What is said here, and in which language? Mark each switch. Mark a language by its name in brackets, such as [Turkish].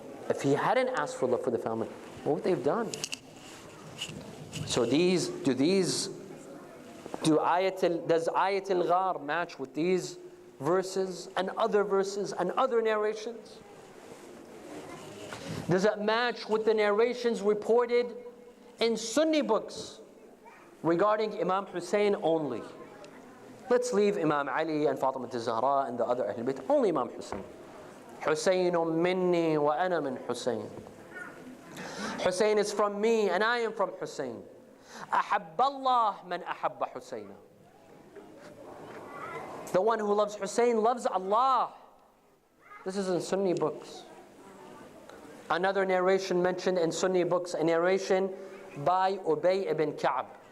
[English] If he hadn't asked for love for the family, what would they have done? So does Ayat al-Ghar match with these verses and other narrations? Does it match with the narrations reported in Sunni books regarding Imam Hussein only? Let's leave Imam Ali and Fatima al-Zahra and the other Ahlul Bayt. Only Imam Hussein. [Arabic] حسين مني وأنا من حسين. [English] Hussein is from me and I am from Hussein. [Arabic] أحب الله من أحب حسين. [English] The one who loves Hussein loves Allah. This is in Sunni books. Another narration mentioned in Sunni books, a narration by Ubay ibn Ka'b.